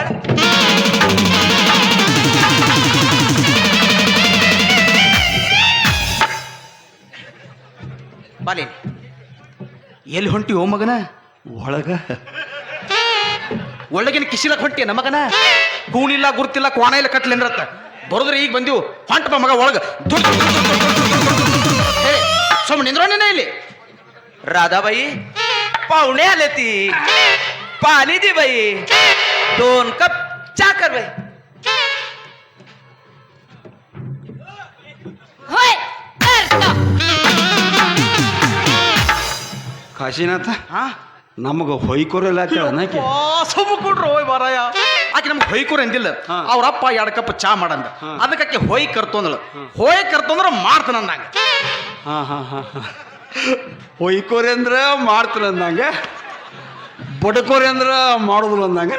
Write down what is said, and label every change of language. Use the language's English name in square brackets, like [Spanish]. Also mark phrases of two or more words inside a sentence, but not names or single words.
[Kannada] ಬಾಲಿ. ಎಲ್ಲಿ ಹೊಂಟಿ ಓ ಮಗನ? ಒಳಗ ಒಳಗಿನ ಕಿಸಿಲಕ್ ಹೊಂಟಿಯ ಮಗನ? ಕೂಣಿಲ್ಲ ಗುರ್ತಿಲ್ಲ ಕ್ವಾಣ ಇಲ್ಲ ಕಟ್ಲಿ ಅಂದ್ರತ್ತ ಬರೋದ್ರೆ ಈಗ ಬಂದಿವು. ಹೊಂಟಪ್ಪ ಮಗ ಒಳಗ. ಸುಮ್ಮನೆ ನಿಂದ್ರೋನೇನ ಇಲ್ಲಿ. [Marathi] राधाबाई, पाहुणे आले ती, पाणी दे बाई, 2 कप चा कर बाई. होय करतो. [Kannada] ಕಾಶಿನಾಥ ಹಾ ನಮಗ ಹೊಯ್ಕೊರಲ್ಲ ನಾಕಿ ಕೊಡ್ರು ಹೋಯ್ ಮಾರಾಯ. ಆಕೆ ನಮ್ಗೆ ಹೊಯ್ಕೊರ ಅಂದಿಲ್ಲ. ಅವ್ರಪ್ಪ 2 ಕಪ್ ಚಾ ಮಾಡಂದ, ಅದಕ್ಕೆ ಹೊಯ್ ಕರ್ತಂದಳು. ಹೊಯ್ ಕರ್ತಂದ್ರ ಮಾಡ್ತಾನಂದಂಗ. ಹಾ ಹಾ ಹಾ ಹಾ ಹೊಯ್ಕೋರಿ ಅಂದ್ರ ಮಾಡ್ತಾರೆ ಅಂದಂಗೆ, ಬಡ್ಕೋರಿ ಅಂದ್ರ ಮಾಡೋದಿಲ್ಲ ಅಂದಂಗೆ.